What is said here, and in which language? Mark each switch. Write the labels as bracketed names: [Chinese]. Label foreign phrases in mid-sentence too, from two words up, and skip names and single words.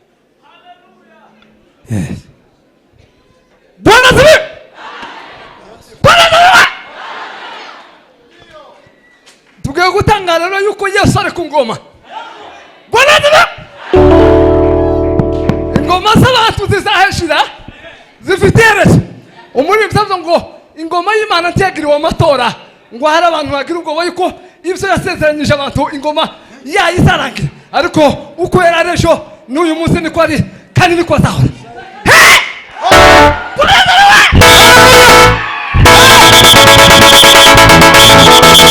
[Swahili] Yes. Bwana asifiwe. Bwana asifiwe. [Kinyarwanda] Tugiye gutangara rero yuko Yesu ari ku ngoma. [Swahili] Bwana asifiwe. [Kinyarwanda] Ingoma z'abantu zizaheshira zifite iherezo. Umuri bivuze ngo ingoma y'Imana ntiyagiriwe amatora ngo hari abantu bagira ubwoba yuko ibyo yasezeranyije abantu ingoma yayizarangira. Ariko uko yararejo n'uyu munsi niko ari kandi niko azahora. Hey!